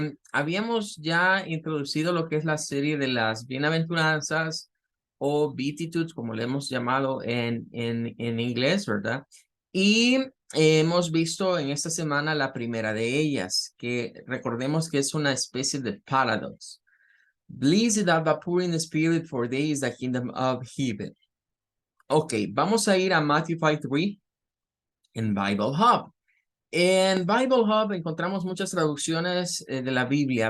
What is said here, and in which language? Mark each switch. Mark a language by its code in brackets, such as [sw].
[es] Habíamos ya introducido lo que es la serie de las bienaventuranzas o beatitudes, como le hemos llamado en inglés, ¿verdad? Y hemos visto en esta semana la primera de ellas, que recordemos que es una especie de paradox. [en] Blessed are the poor in the spirit, for they is the kingdom of heaven. [es] Ok, vamos a ir a Matthew 5:3 en Bible Hub. En Bible Hub encontramos muchas traducciones de la Biblia.